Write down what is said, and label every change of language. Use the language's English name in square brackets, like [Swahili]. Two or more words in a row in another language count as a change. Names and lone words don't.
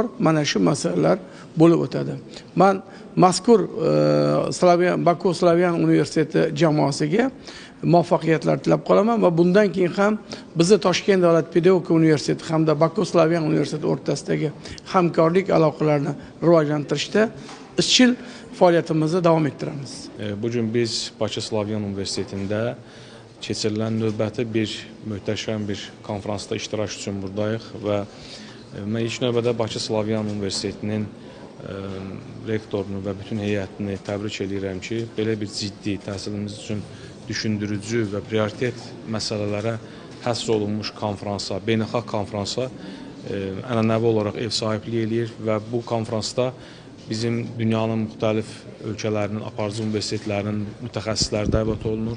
[Uzbek] Mana shu masalalar bo'lib o'tadi. Men mazkur Baku Slavyan universiteti jamoasiga muvaffaqiyatlar tilab qolaman va bundan keyin ham bizni Toshkent davlat pedagogika universiteti hamda Baku Slavyan universiteti o'rtasidagi hamkorlik aloqalarini rivojlantirishda izchil faoliyatimizni davom ettiramiz. [Azerbaijani] Bugün biz Bakı Slavyan Universitetində keçirilən növbəti bir möhtəşəm bir konferansda iştirak üçün buradayıq və mən ilk növbədə Bakı Slavyan Universitetinin rektorunu və bütün heyətini təbrik edirəm ki, belə bir ciddi təhsilimiz üçün düşündürücü və prioritet məsələlərə həsr olunmuş konferansa, beynəlxalq konferansa ənənəvi olaraq ev sahibliyi eləyir və bu konferansda bizim dünyanın müxtəlif ölkələrinin, aparıcı universitetlərinin mütəxəssisləri dəvət olunur.